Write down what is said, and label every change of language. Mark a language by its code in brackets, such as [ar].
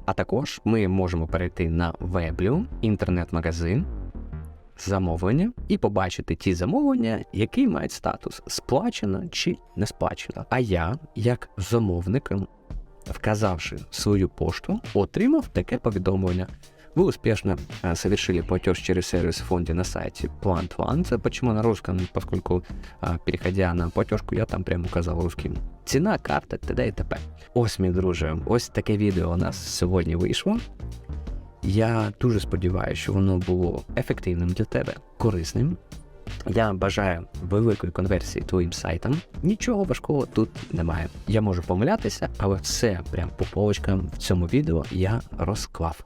[uk] А також ми можемо перейти на Weblio, інтернет-магазин, замовлення і побачити ті замовлення, які мають статус сплачено чи не сплачено. А я, як замовник, вказавши свою пошту, отримав таке повідомлення. [ru] Вы успешно совершили платеж через сервис в фонде на сайте Plant One. Почему на русском? Поскольку, переходя на платежку, я там прямо указав русским. [uk] Ціна, карта, т.д. і т.п. Ось, мій друже, ось таке відео у нас сьогодні вийшло. Я дуже сподіваюся, що воно було ефективним для тебе, корисним. Я бажаю великої конверсії твоїм сайтам. Нічого важкого тут немає. Я можу помилятися, але все прям по полочкам в цьому відео я розклав.